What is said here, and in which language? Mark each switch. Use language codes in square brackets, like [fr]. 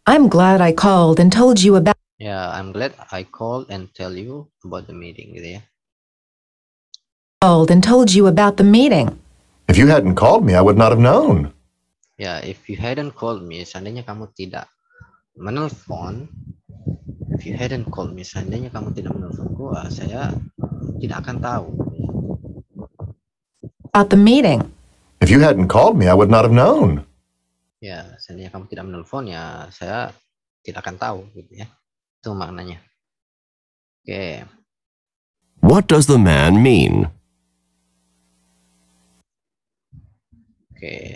[en] I'm glad I called and told you about. Yeah, I'm glad I called and tell you about the meeting gitu ya. Called and told you about the meeting. If you hadn't called me, I would not have known. [id] Ya, [en] if you hadn't called me, [id] seandainya kamu tidak menelpon, [en] if you hadn't called me, [id] seandainya kamu tidak menelponku, saya tidak akan tahu. [en] About the meeting. If you hadn't called me, I would not have known. [id] Ya, seandainya kamu tidak menelpon, ya saya tidak akan tahu gitu ya. Itu maknanya. Oke. [en] What does the man mean? Oke.